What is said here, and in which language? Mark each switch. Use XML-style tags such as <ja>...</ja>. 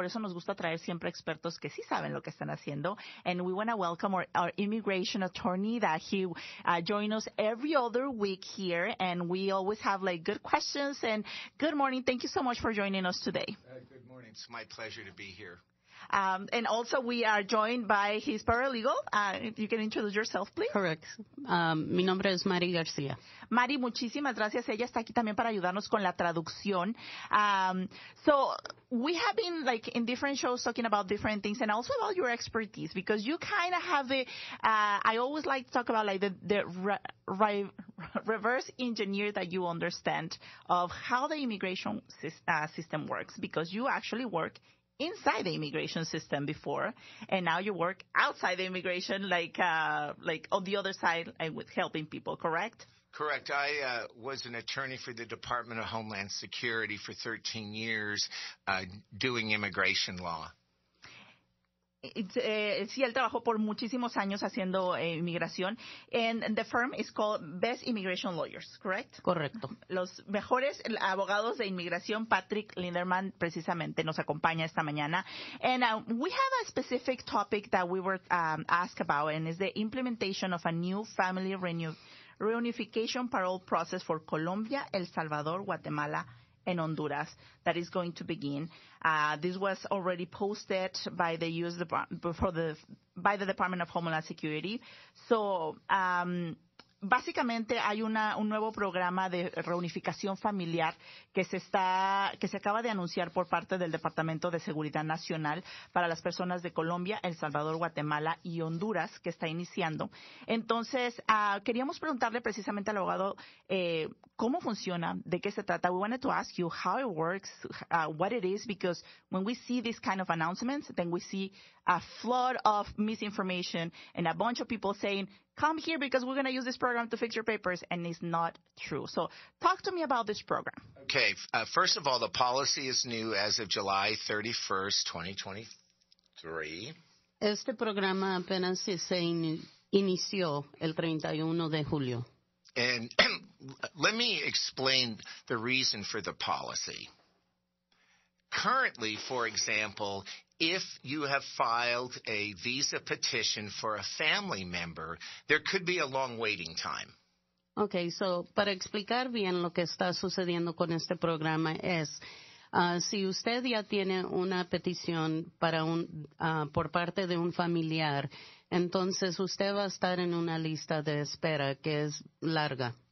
<es>Por eso nos gusta traer siempre expertos que sí saben lo que están haciendo.</es> <en>And we want to welcome our immigration attorney that he join us every other week here, and we always have like good questions. And good morning. Thank you so much for joining us today. Good morning. It's my pleasure to be here. And also we are joined by his paralegal. If you can introduce yourself, please. Correct.</en> <es>Mi nombre es Mari García. Mari, muchísimas gracias. Ella está aquí también para ayudarnos con la traducción.</es> <en>So we have been like in different shows talking about different things and also about your expertise, because you kind of have I always like to talk about like the reverse engineer that you understand of how the immigration system works, because you actually work inside the immigration system before, and now you work outside the immigration, like on the other side, with helping people, correct? Correct. I was an attorney for the Department of Homeland Security for 13 years doing immigration law.</en> <es>Sí, él trabajó por muchísimos años haciendo inmigración.</es> <en>And the firm is called Best Immigration Lawyers, correct?</en> <es>Correcto. Los mejores abogados de inmigración. Patrick Linderman precisamente nos acompaña esta mañana.</es> <en>And we have a specific topic that we were asked about, and is the implementation of a new family reunification parole process for Colombia, El Salvador, Guatemala, and Honduras that is going to begin. This was already posted by the by the Department of Homeland Security. So</en> <es>básicamente hay un nuevo programa de reunificación familiar que se acaba de anunciar por parte del Departamento de Seguridad Nacional para las personas de Colombia, El Salvador, Guatemala y Honduras, que está iniciando. Entonces, queríamos preguntarle precisamente al abogado cómo funciona, de qué se trata.</es> <en>We wanted to ask you how it works, what it is, because when we see these kind of announcements, then we see a flood of misinformation and a bunch of people saying, come here because we're going to use this program to fix your papers, and it's not true. So talk to me about this program. Okay. First of all, the policy is new as of July 31st, 2023.</en> <es>Este programa apenas se inició el 31 de julio.</es> <en>And let me explain the reason for the policy. Currently, for example, if you have filed a visa petition for a family member, there could be a long waiting time.</en> <es>Okay, so para explicar bien lo que está sucediendo con este programa es, si usted ya tiene una petición por parte de un familiar, entonces usted va a estar en una lista de espera que es larga.</es>